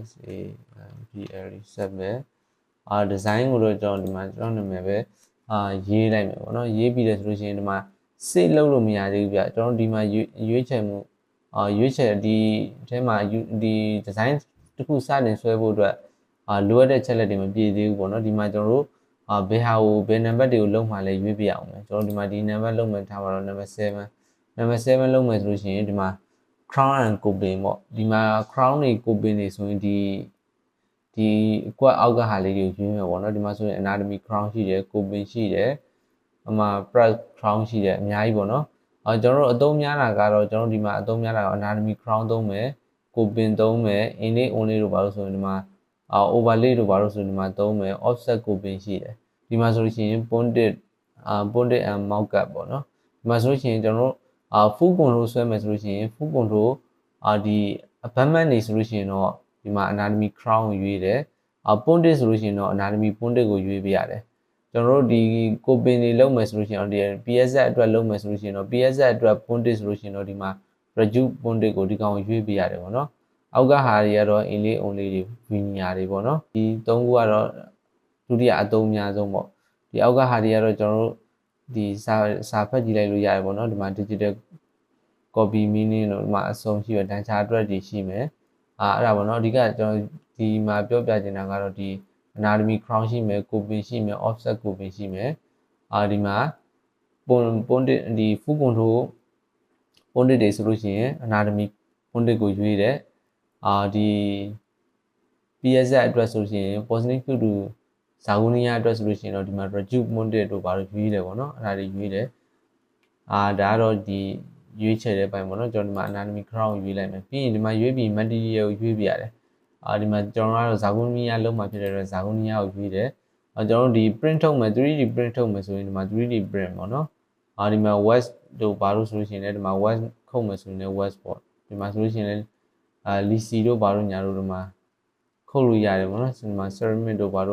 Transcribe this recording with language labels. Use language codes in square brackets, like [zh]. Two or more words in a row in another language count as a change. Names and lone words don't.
[en] SAMPL sample design [my] ကိုတော့ကျွန်တော်ဒီမှာကျွန်တော်နာမည်ပဲရေးလိုက်မယ်ပေါ့နော်ရေးပြီးတယ်ဆိုလို့ရှိရင်ဒီမှာ save လုပ်လို့မရသေးဘူးဗျကျွန်တော်ဒီမှာရွေးချယ်မှုရွေးချယ်ဒီအထဲမှာဒီ design တစ်ခုစတင်ဆွဲဖို့အတွက်လိုအပ်တဲ့ချက်လက်တွေမပြည့်သေးဘူးပေါ့နော်ဒီမှာကျွန်တော်တို့ဘယ်ဟာကိုဘယ် number တွေကိုလုံးမှလည်းရွေးပြအောင်မယ်ကျွန်တော်ဒီမှာဒီ number လုံးမယ်ထားပါတော့ number 7 လုံးမယ်ဆိုလို့ရှိရင်ဒီမှာ [en] crown and coping [my] ပေါ့ဒီမှာ crown တွေ coping တွေဆိုရင်ဒီအကွက်အောက်ကဟာလေးတွေကိုရွေးမယ်ပေါ့နော်ဒီမှာဆိုရင် [en] anatomy crown [my] ရှိတယ် coping ရှိတယ် [en] press crown [my] ရှိတယ်အများကြီးပေါ့နော်ကျွန်တော်တို့အသုံးများတာကတော့ကျွန်တော်ဒီမှာအသုံးများတာက [en] anatomy crown [my] သုံးမယ် coping သုံးမယ် inlay only တို့ပါလို့ဆိုရင်ဒီမှာoverlay တို့ပါလို့ဆိုရင်ဒီမှာသုံးမယ် [en] offset coping [my] ရှိတယ်ဒီမှာဆိုလို့ရှိရင် [en] bonded and mount-up [my] ပေါ့နော်ဒီမှာဆိုလို့ရှိရင်ကျွန်တော်တို့ [en] full control [my] ဆွဲမယ်ဆိုလို့ရှိရင် [en] full control [my] ဒီအဘတ်မတ်နေဆိုလို့ရှိရင် တော့ဒီမှာ [en] anatomy crown [my] ကိုရွေးတယ်bonded ဆိုလို့ရှိရင်တော့ [en] anatomy bonded [my] ကိုရွေးပေးရတယ်ကျွန်တော်တို့ဒီ coping တွေလုပ်မယ်ဆိုလို့ရှိရင်ဒီ PSZ အတွက်လုပ်မယ်ဆိုလို့ရှိရင်တော့ PSZ အတွက် bonded ဆိုလို့ရှိရင်တော့ဒီမှာ [en] reduce bonded [my] ကိုဒီကောင်ရွေးပေးရတယ်ပေါ့နော်အောက်ကဟာတွေကတော့ [en] inlay only [my] တွေ veneer တွေပေါ့နော်ဒီ ၃ခုကတော့ဒုတိယအသုံးအများဆုံးပေါ့ဒီအောက်ကဟာတွေကတော့ကျွန်တော်တို့ဒီစာဖတ်ကြည့်လိုက်လို့ရတယ်ပေါ့နော်ဒီမှာ [en] digital copy meaning [my] လို့ဒီမှာအဆုံးရှိရတန်းချာအတွက်တွေရှိမယ်အဲ့ဒါပေါ့နော်အဓိကကျွန်တော်ဒီမှာပြောပြချင်တာကတော့ဒီ [en] anatomy crown [my] ရှိမယ် coping ရှိမယ် [en] offset coping [my] ရှိမယ်ဒီမှာ bonded ဒီ [en] full control bonded [my] တွေဆိုလို့ရှိရင် [en] anatomy bonded [my] ကိုရွေးတယ်ဒီ PSZ အတွက်ဆိုလို့ရှိရင် [en] positive to Zirconia [my] အတွက်ဆိုလို့ရှိရင်တော့ဒီမှာ [en] reduce bonded [my] တို့ဘာလို့ရွေးတယ်ပေါ့နော်အဲ့ဒါတွေရွေးတယ်ဒါကတော့ဒီရွေးချယ်တဲ့ပိုင်းပေါ့နော်ကျွန်တော်ဒီမှာ [en] anatomy crown [my] ကိုရွေးလိုက်မယ်ပြီးရင်ဒီမှာရွေးပြီး material ကိုရွေးပြရတယ်ဒီမှာကျွန်တော်ကတော့ Zirconia လုံးမှာဖြစ်တဲ့အတွက် Zirconia ကိုရွေးတယ်ကျွန်တော်တို့ဒီ print ထုတ် မယ် [en] 3D print [my] ထုတ်မယ်ဆိုရင်ဒီမှာ [en] 3D print [my] ပေါ့နော်ဒီမှာ west တို့ဘာလို့ဆိုလို့ရှိရင်လည်းဒီမှာ west ခုတ်မယ်ဆိုရင်လည်း west ပေါ့ဒီမှာဆိုလို့ရှိရင်လည်းlisi တို့ဘာလို့ညာတို့ဒီမှာခုတ်လို့ရတယ်ပေါ့နော်ဒီမှာ ceramic တို့ဘာလို့